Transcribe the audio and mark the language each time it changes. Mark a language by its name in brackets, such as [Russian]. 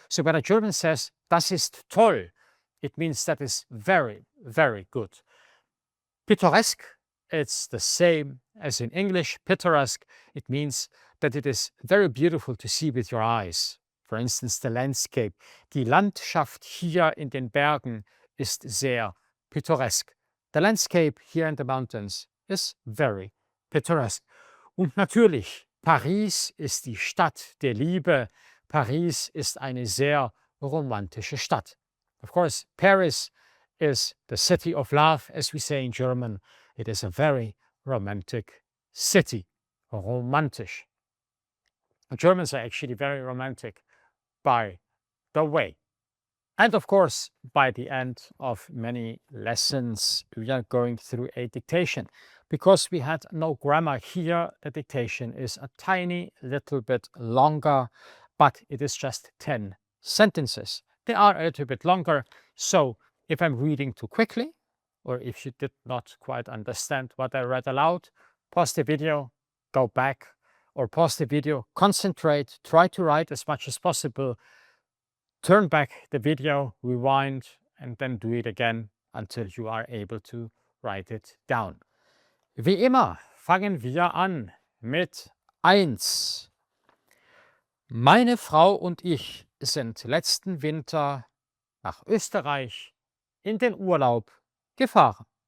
[English] So when a German says, das ist toll, it means that is very, very good. Pittoresque, it's the same as in English. Pittoresque, it means that it is very beautiful to see with your eyes. For instance, the landscape. [German] Die Landschaft hier in den Bergen ist sehr pittoresk. [English] The landscape here in the mountains is very pittoresque. [German] Und natürlich, Paris ist die Stadt der Liebe. Paris ist eine sehr romantische Stadt. [English] Of course, Paris is the city of love, as we say in German. It is a very romantic city. Romantisch. The Germans are actually very romantic, by the way. And of course, by the end of many lessons, we are going through a dictation. Because we had no grammar here, the dictation is a tiny little bit longer, but it is just 10 sentences. They are a little bit longer, so if I'm reading too quickly, or if you did not quite understand what I read aloud, pause the video, go back, or pause the video, concentrate, try to write as much as possible, turn back the video, rewind, and then do it again until you are able to write it down. [German] Wie immer fangen wir an mit 1. Meine Frau und ich sind letzten Winter nach Österreich in den Urlaub gefahren.